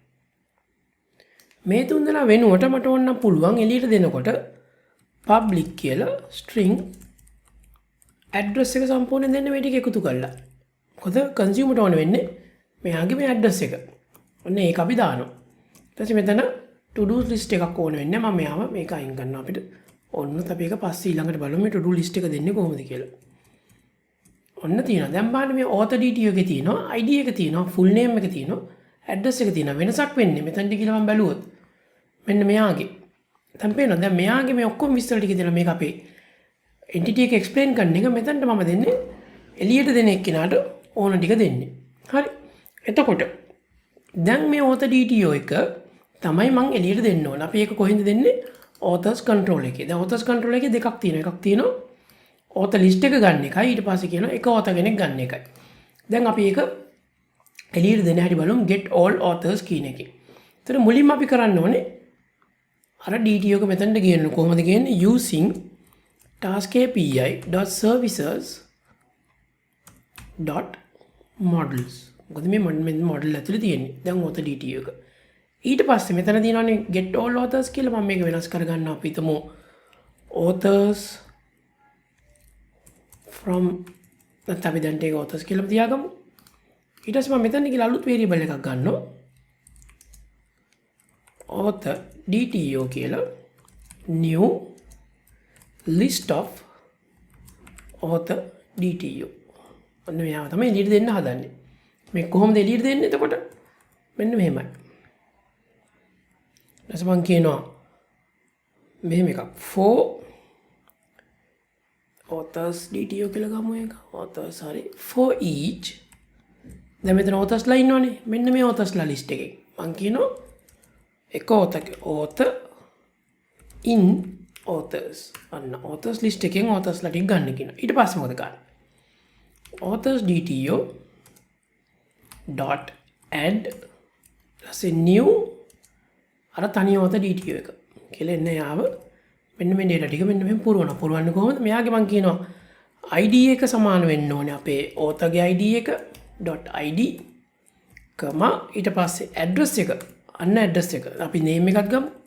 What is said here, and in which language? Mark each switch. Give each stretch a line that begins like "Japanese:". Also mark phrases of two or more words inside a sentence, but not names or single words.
Sinhala: මේ තුන් දෙනා වෙනුවට මට ඕන නම් පුළුවන් එළියට දෙනකොට public කියලා
English: string address
Sinhala: එක සම්පූර්ණයෙන් දෙන්න මේ ටික එකතු කරලා. මොකද consumer ට ඕන වෙන්නේ මෙයාගේ මේ address එක. ඔන්න ඒක අපි දානවා. ඊට පස්සේ මෙතන
English: to do list
Sinhala: එකක් ඕන වෙන්නේ. මම මෙයාව මේක අයින් කරනවා අපිට. ඔන්නත් අපි ඒක පස්සේ ඊළඟට බලමු මේ
English: to do list
Sinhala: එක දෙන්නේ කොහොමද කියලා. ඔන්න තියෙනවා. දැන් බලන්න මේ author.dto එකේ තියෙනවා ID එක තියෙනවා
English: full name
Sinhala: එක තියෙනවා address එක තියෙනවා. වෙනසක් වෙන්නේ මෙතනට කියලා මම බැලුවොත් මෙන්න මෙයාගේ. දැන් පේනවා දැන් මෙයාගේ මේ ඔක්කොම විස්තර ටික දෙනවා මේක අපේ entity එක explain කරන එක මෙතනට මම දෙන්නේ එළියට දෙන එක්කෙනාට ඕන ටික දෙන්නේ. හරි. එතකොට දැන් මේ author.dto එක තමයි මම එළියට දෙන්න ඕන. අපි ඒක කොහෙන්ද දෙන්නේ?
English: authors control
Sinhala: එකේ. දැන්
English: authors control
Sinhala: එකේ දෙකක් තියෙනවා. එකක් තියෙනවා
English: author list
Sinhala: එක ගන්න එකයි ඊට පස්සේ කියනවා එක author කෙනෙක් ගන්න එකයි. දැන් අපි ඒක එළියට දෙන හැටි බලමු
English: get all authors
Sinhala: කියන එකේ. එතන මුලින්ම අපි කරන්න ඕනේ අර DTO එක මෙතනට ගේන්න. කොහොමද ගේන්නේ?
English: using task api dot services dot models.
Sinhala: මොකද මේ model ඇතුලේ තියෙන්නේ. දැන් ඔත DTO එක. ඊට පස්සේ මෙතන තියෙනවානේ
English: get all authors
Sinhala: කියලා. මම මේක වෙනස් කරගන්නවා. අපි හිතමු
English: authors from
Sinhala: නැත්නම් අපි දැන් ඒක authors කියලා තියාගමු. ඊට පස්සේ මම මෙතන කියලා අලුත් variable එකක් ගන්නවා.
English: author DTO කියලා new list of author DTO.
Sinhala: ඔන්න මෙයාව තමයි එළියට දෙන්න හදන්නේ. මේ කොහොමද එළියට දෙන්නේ එතකොට? මෙන්න මෙහෙමයි. ඊට මම කියනවා මෙහෙම එකක්
English: for authors DTO
Sinhala: කියලා ගමු එක.
English: authors හරි for each.
Sinhala: දැන් මෙතන authors ලා ඉන්නවනේ. මෙන්න මේ authors ලා list එකේ. මම කියනවා එක
English: author in authors.
Sinhala: අන්න
English: authors list
Sinhala: එකෙන් authors ලා ටික ගන්න කියනවා. ඊට පස්සේ මොකද කරන්නේ?
English: authors DTO dot add new
Sinhala: අර තනි
English: author DTO
Sinhala: එක කියලා එන්න යාව මෙන්න මේ data ටික මෙන්න මෙහෙම පුරවන්න කොහොමද? මෙයාගේ මම කියනවා ID එක සමාන වෙන්න ඕනේ අපේ author ගේ ID එක
English: dot id
Sinhala: ඊට පස්සේ address එක අන්න address එක අපි name එකක් ගමු.